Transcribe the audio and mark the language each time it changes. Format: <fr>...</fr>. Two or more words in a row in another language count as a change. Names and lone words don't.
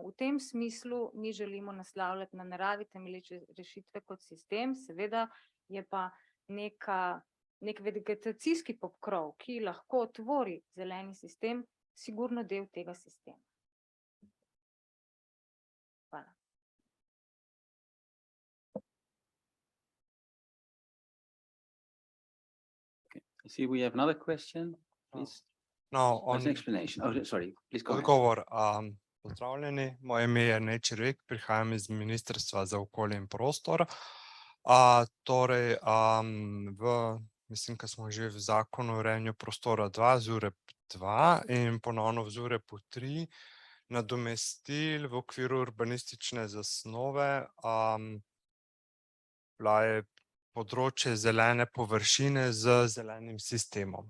<sl>V tem smislu mi želimo naslavljati na naravi temelječe rešitve kot sistem, seveda je pa nek vegetacijski pokrov, ki lahko tvori zeleni sistem, sigurno del tega sistema. Hvala.</sl> <en>I see we have another question, please. No, That's an explanation. Oh, sorry, please go ahead.</en> <sl>Odgovor. Pozdravljeni, moje ime je Nečirek, prihajam iz Ministrstva za okolje in prostor. Torej, mislim, ko smo že v zakonu o urejanju prostora 2, ZUREP 2 in ponovno v ZUREP 3 nadomestili v okviru urbanistične zasnove, bila je področje zelene površine z zelenim sistemom.</sl>